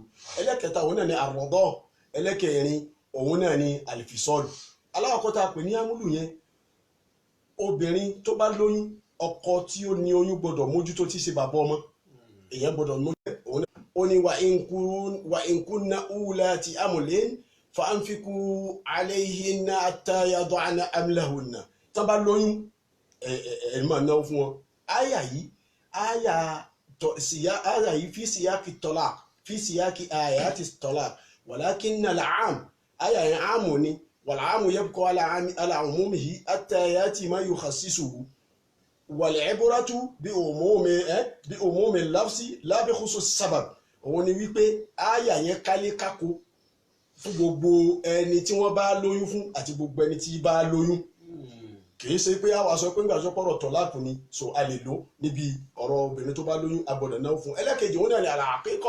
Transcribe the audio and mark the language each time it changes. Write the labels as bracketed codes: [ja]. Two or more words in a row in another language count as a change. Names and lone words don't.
[yo] ẹlẹ́kẹta òun náà ni àrọ̀dọ́ ẹlẹ́kẹrin òun náà ni àlìfisọ́ọ̀lù. aláwọ̀kọ́ tá a pè ní ámúlù yẹn obìnrin tó bá lóyún ọkọ tí ó ní oyún gbọ́dọ̀ mójútó tí ṣe bàbá ọmọ èèyàn gbọ́dọ̀ mójútó òun náà. ó ní [ar] وإن كن أولات حمل فأنفقوا عليهن حتى يضعن حملهن. [yo] tán bá lóyún ẹ̀ máa náwó fún wọn. àyà yìí [ar] في سياق طلاق في سياق آيات طلاق ولكن العام [yo] àyà yẹn àmù ni [ar] والعام يبقى على عمومه حتى يأتي ما يخصصه والعبرة بعموم اللفظ لا بخصوص السبب. [yo] òun ni wípé àyà yẹn kálé kákó fún gbogbo ẹni tí wọ́n bá lóyún fún àti gbogbo ẹni tí bá lóyún. kì í ṣe pé àwa sọ pé nígbà tó pọ̀rọ̀ tọ̀láàkù ni so a lè lò níbi ọ̀rọ̀ obìnrin tó bá lóyún agbọ̀dọ̀ náà fún. ẹlẹ́kejì òun náà ni àlàkíkọ̀.